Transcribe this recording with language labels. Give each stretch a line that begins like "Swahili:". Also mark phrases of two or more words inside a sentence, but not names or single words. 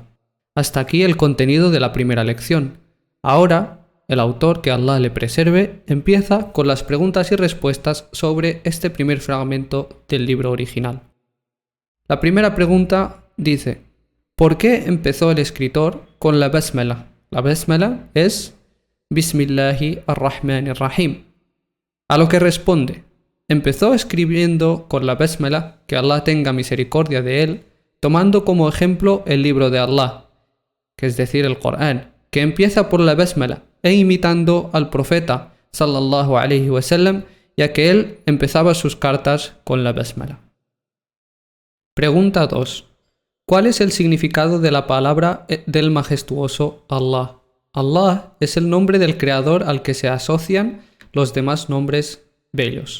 Spanish: Hasta aquí el contenido de la primera lección. Ahora, el autor, que Allah le preserve, empieza con las preguntas y respuestas sobre este primer fragmento del libro original. La primera pregunta dice: ¿por qué empezó el escritor con la basmala? La basmala es
Arabic: بسم الله الرحمن الرحيم.
Spanish: A lo que responde: empezó escribiendo con la basmala, que Allah tenga misericordia de él, tomando como ejemplo el libro de Allah, que es decir, el Corán, que empieza por la basmala, e imitando al profeta,
Arabic: صلى الله عليه وسلم,
Spanish: ya que él empezaba sus cartas con la basmala. Pregunta 2. ¿Cuál es el significado de la palabra del majestuoso Allah? Allah es el nombre del Creador al que se asocian los demás nombres bellos.